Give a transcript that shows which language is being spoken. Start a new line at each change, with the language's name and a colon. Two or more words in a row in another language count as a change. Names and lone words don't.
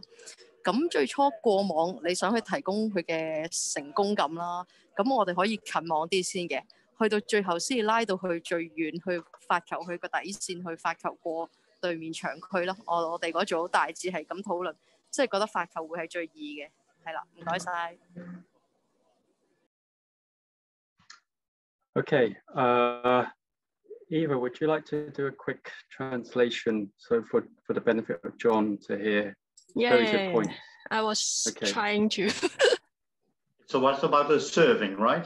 Cantonese: 咁最初過網你想去提供佢嘅成功感啦，咁我哋可以近網啲先嘅。去到最後先拉到去最遠去發球去個底線去發球過對面場區咯。我哋嗰組大致係咁討論，即係覺得發球會係最易嘅。係啦，唔該晒。
English: Okay, Eva, would you like to do a quick translation so for the benefit of John to hear? Very good point. I was trying to. So what's about the serving, right?